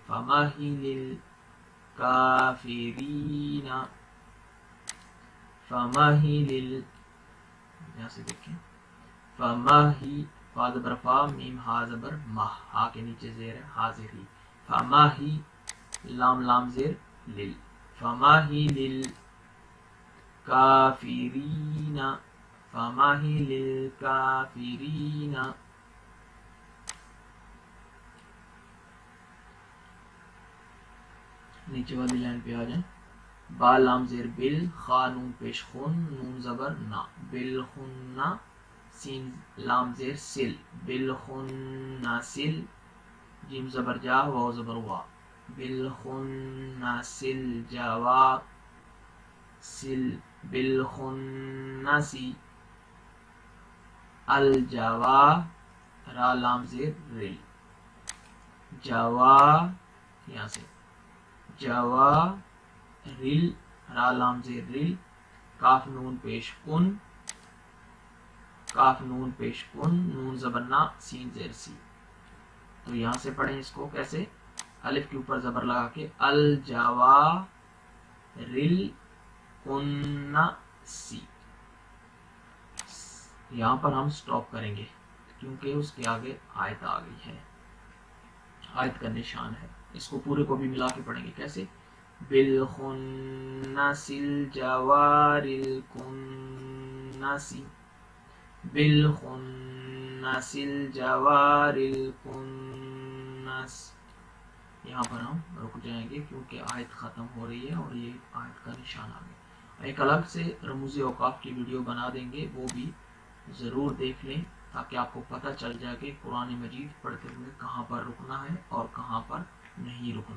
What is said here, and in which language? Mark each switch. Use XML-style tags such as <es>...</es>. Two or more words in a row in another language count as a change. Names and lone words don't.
<ar>فمہل الکافرین،</ar> <ur>فمہل، یہاں سے دیکھیں، فمہی، فا زبر فا، میم ہا زبر مہ، ہا کے نیچے زیر ہے، حاضر ہی، فمہی، لام لام زیر لل،</ur> <ar>فمہل الکافرین، فمہل الکافرین۔</ar> <ur>نیچے والی لائن پہ آ جائیں۔ با لام زیر بل، خا نون پیش خون، نون زبر نا، بل خننا، سین لام زیر سل، بل خننا سل، جیم زبر جا، واو زبر وا، بل خننا سل جاوا، سل بل خناسی، الجوا، را لام زیر رل، جوا، یہاں سے جوا رل، را لام زیر رل، کاف نون پیش کن، کاف نون پیش کن، نون زبرنا، سین زیر سی. تو یہاں سے پڑھیں اس کو کیسے، الف کے اوپر زبر لگا کے الجوا رل کن سی. یہاں پر ہم سٹاپ کریں گے کیونکہ اس کے آگے آیت آ گئی ہے، آیت کا نشان ہے. اس کو پورے کو بھی ملا کے پڑھیں گے کیسے،</ur> <ar>بالخنس الجوار الکنس، بالخنس الجوار الکنس.</ar> <ur>یہاں پر ہم رک جائیں گے کیونکہ آیت ختم ہو رہی ہے اور یہ آیت کا نشان آ گیا. ایک الگ سے رموز اوقاف کی ویڈیو بنا دیں گے، وہ بھی ضرور دیکھ لیں تاکہ آپ کو پتہ چل جائے کہ قرآن مجید پڑھتے ہوئے کہاں پر رکنا ہے اور کہاں پر نہیں رکنا.</ur>